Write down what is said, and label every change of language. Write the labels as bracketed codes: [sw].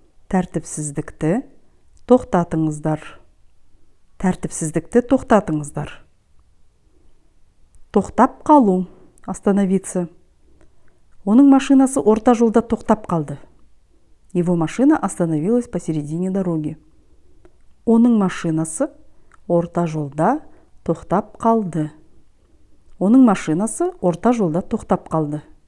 [kk] Тәртіпсіздікті тоқтатыңыздар. Тәртіпсіздікті тоқтатыңыздар. Тоқтап қалу. [ru] Остановиться. [kk] Оның машинасы орта жолда тоқтап қалды. [ru] Его машина остановилась посередине дороги. [kk] Оның машинасы орта жолда тоқтап қалды. Оның машинасы орта жолда тоқтап қалды.